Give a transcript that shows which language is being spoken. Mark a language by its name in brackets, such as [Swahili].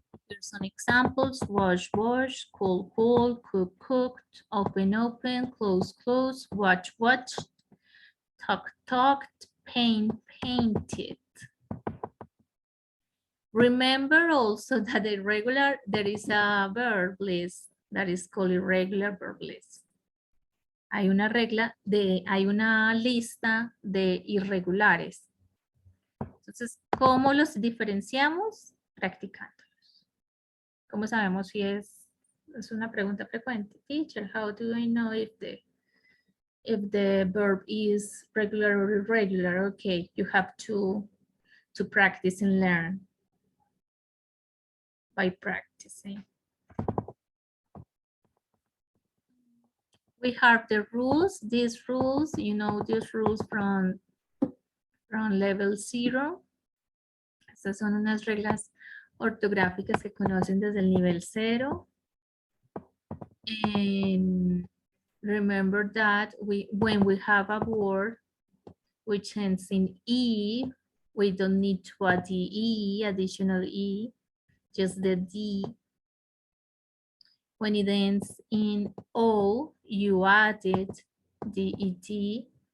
[English] Here's some examples: wash, wash, cool, cool, cook, cooked, open, open, close, close, watch, watched, talk, talked, paint, painted. Remember also that there is a verb list that is called irregular verb list. [Spanish] Hay una lista de irregulares. Entonces, ¿cómo los diferenciamos? Practicándolos. ¿Cómo sabemos si es una pregunta frecuente? [English] Teacher, how do I know if the verb is regular or irregular? Okay, you have to practice and learn by practicing. We have the rules. These rules, you know, these rules from level 0. [Spanish] Estas son unas reglas ortográficas que conocen desde el nivel 0. [English] And remember that when we have a word which ends in E, we don't need to add the E, additional E, just the D. When it ends in O, you added the ED.